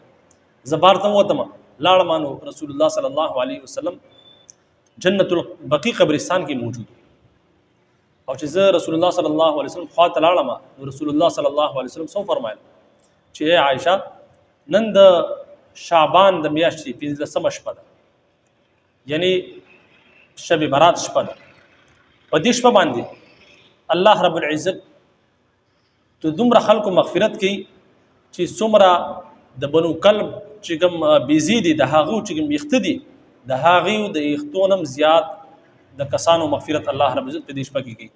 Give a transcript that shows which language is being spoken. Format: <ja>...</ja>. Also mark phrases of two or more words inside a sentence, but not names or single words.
<ps>زه بار ته ووتم لاړم نو</ps> <ar>رسول الله صلی الله علیه وسلم</ar> <ps>جنت البقیع قبرستان کې موجود او چې زه</ps> <ar>رسول الله صلی الله علیه وسلم</ar> <ps>خوا ته لاړم نو</ps> <ar>رسول الله صلی الله علیه وسلم</ar> <ps>څه فرمایل چې عائشہ نن د شعبان د میاشتې 15مه شپه ده، یعنی شب برات شپه ده. په دې شپه باندې</ps> <ar>الله رب العزت</ar> <ps>ته دومره خلکو مغفرت کوي چې څومره د بنو کلب چې کوم بیزی دي د هغو چې کوم یخته دي د هغې د یختونم زیات د کسانو مغفرت</ps> <ar>الله رب العزت</ar> <ps>په دې شپه کې کوي.</ps>